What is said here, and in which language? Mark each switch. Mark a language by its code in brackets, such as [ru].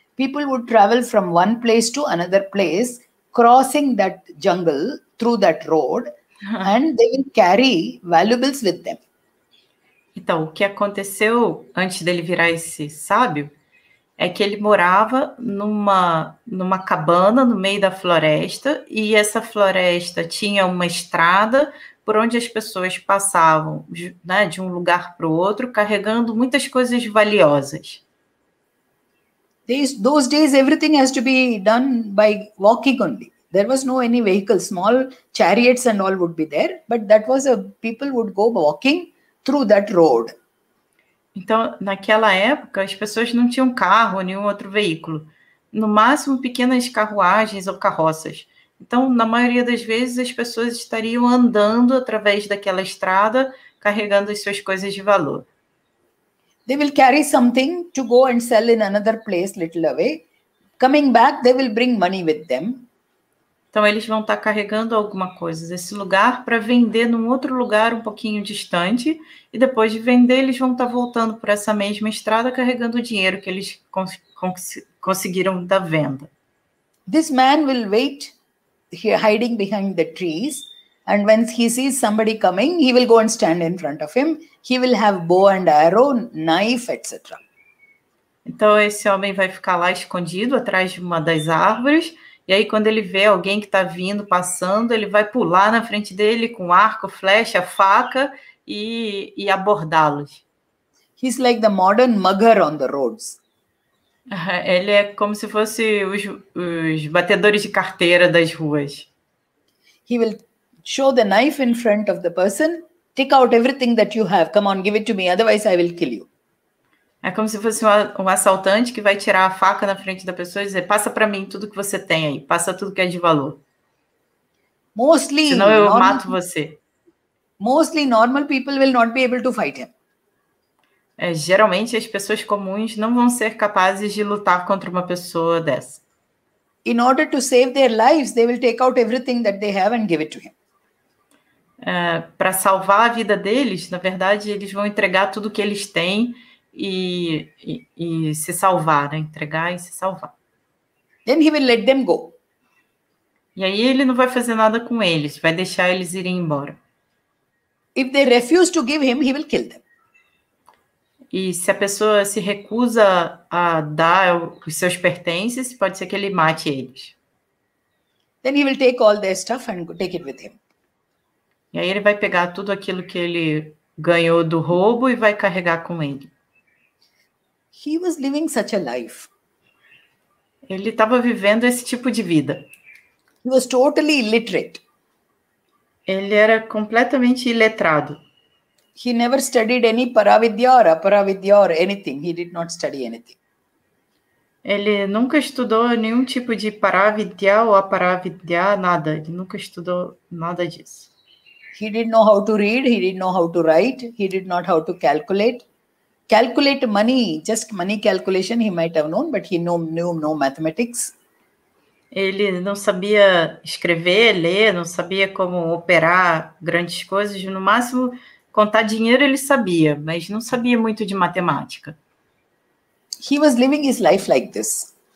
[en] People would travel from one place to another place, crossing that jungle through that road, and they will carry valuables with them. [pt] Então, o que aconteceu antes dele virar esse sábio é que ele morava numa cabana no meio da floresta, e essa floresta tinha uma estrada por onde as pessoas passavam, né, de um lugar para o outro, carregando muitas coisas valiosas. [en] Those days, everything has to be done by walking only. There was no any vehicle. Small chariots and all would be there, but people would go walking through that road. [pt] Então, naquela época, as pessoas não tinham carro ou nenhum outro veículo. No máximo, pequenas carruagens ou carroças. Então, na maioria das vezes, as pessoas estariam andando através daquela estrada, carregando as suas coisas de valor. [en] They will carry something to go and sell in another place little away. Coming back, they will bring money with them. [pt] Então, eles vão estar carregando alguma coisa desse lugar para vender num outro lugar um pouquinho distante, e depois de vender, eles vão estar voltando por essa mesma estrada carregando o dinheiro que eles conseguiram da venda. [en] This man will wait hiding behind the trees, and when he sees somebody coming, he will go and stand in front of him. He will have bow and arrow, knife, etc. [pt] Então, esse homem vai ficar lá escondido atrás de uma das árvores, e aí quando ele vê alguém que está vindo, passando, ele vai pular na frente dele com arco, flecha, faca e abordá-los. [en] He's like the modern mugger on the roads. [pt] Ele é como se fosse os batedores de carteira das ruas. [en] He will show the knife in front of the person, take out everything that you have. Come on, give it to me, otherwise I will kill you. [pt] É como se fosse um assaltante que vai tirar a faca na frente da pessoa e dizer: passa para mim tudo que você tem aí, passa tudo que é de valor. Senão eu mato você. [en] Mostly normal people will not be able to fight him. [pt] Geralmente as pessoas comuns não vão ser capazes de lutar contra uma pessoa dessa. [en] In order to save their lives, they will take out everything that they have and give it to him. [pt] Para salvar a vida deles, na verdade, eles vão entregar tudo que eles têm e se salvar, né? Entregar e se salvar. [en] Then he will let them go. [pt] E aí ele não vai fazer nada com eles, vai deixar eles irem embora. [en] If they refuse to give him, he will kill them. [pt] E se a pessoa se recusa a dar os seus pertences, pode ser que ele mate eles. [en] Then he will take all their stuff and take it with him. [pt] E aí ele vai pegar tudo aquilo que ele ganhou do roubo e vai carregar com ele. [en] He was living such a life. [pt] Ele estava vivendo esse tipo de vida. [en] He was totally illiterate. [pt] Ele era completamente iletrado. [en] He never studied any paravidya or aparavidya or anything. He did not study anything. [pt] Ele nunca estudou nenhum tipo de paravidya ou aparavidya, nada. Ele nunca estudou nada disso. [en] He didn't know how to read. He didn't know how to write. He did not know how to calculate. Calculate money, just money calculation he might have known, but he knew no mathematics. [pt] Ele não sabia escrever, ler, não sabia como operar grandes coisas. No máximo, contar dinheiro ele sabia, mas não sabia muito de matemática. [en] He was living his life like this.